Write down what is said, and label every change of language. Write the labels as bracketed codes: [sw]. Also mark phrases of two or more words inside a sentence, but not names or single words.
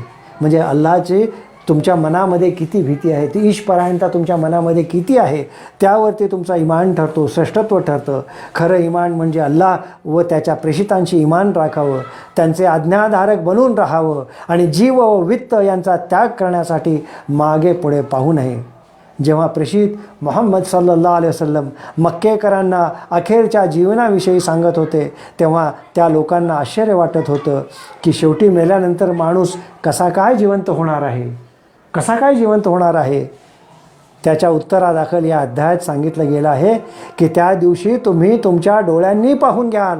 [mr] म्हणजे अल्लाची तुमच्या मनामध्ये किती भीती आहे, ती ईशपरायणता तुमच्या मनामध्ये किती आहे त्यावरती तुमचा इमान ठरतो, श्रेष्ठत्व ठरतं. खरं इमान म्हणजे अल्लाह व त्याच्या प्रेषितांशी इमान राखावं, त्यांचे आज्ञाधारक बनून राहावं आणि जीव व वित्त यांचा त्याग करण्यासाठी मागे पुढे पाहू नये. जेव्हा प्रेषित मोहम्मद [ar] صلى الله عليه وسلم [mr] मक्केकरांना अखेरच्या जीवनाविषयी सांगत होते तेव्हा त्या लोकांना आश्चर्य वाटत होतं की शेवटी मेल्यानंतर माणूस कसा काय जिवंत होणार आहे, कसा काय जिवंत होणार आहे. त्याच्या उत्तरादाखल या अध्यायात सांगितलं गेलं आहे की त्या दिवशी तुम्ही तुमच्या डोळ्यांनी पाहून घ्याल.